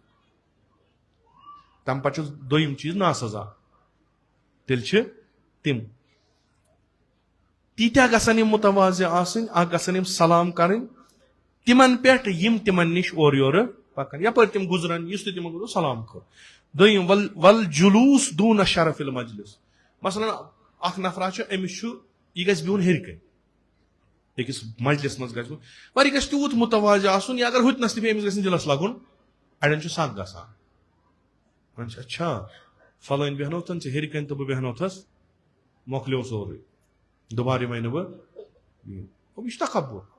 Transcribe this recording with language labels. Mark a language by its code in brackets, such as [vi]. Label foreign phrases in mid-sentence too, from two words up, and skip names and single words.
[ks] تمہِ پتہٕ چھُ دوٚیِم چیٖز ناسزا تیٚلہِ چھِ تِم تیٖتیاہ گژھن یِم متواضع آسٕنۍ اکھ گژھن یِم سلام کرٕنۍ تِمن پٮ۪ٹھ یِم تِمن نِش اورٕ یورٕ پکان یپٲرۍ تِم گُزرن یُس تہِ تِمن سلام کٔر دوٚیِم ول جلوٗس دوٗنہ [ar] شرف المجلس [ks] مثلاً اکھ نفرا چھُ أمِس چھُ یہِ گژھِ بِہُن ہیٚرِ کَنۍ أکِس مجلس منٛز گژھِ مگر یہِ گژھِ تیوٗت متواضع آسُن یا اگر ہُتنس تہِ بیٚیہِ أمِس گژھِ نہٕ دِلس لگُن اڑٮ۪ن چھُ سکھ گژھان وۄنۍ چھِ اچھا فلٲنۍ بیٚہنوتھن ژٕ ہیٚرِ کَنۍ تہٕ بہٕ بیٚہنوتھس مۄکلیو سورُے دُبارٕ یِمے نہٕ بہٕ یہِ چھُ تکبر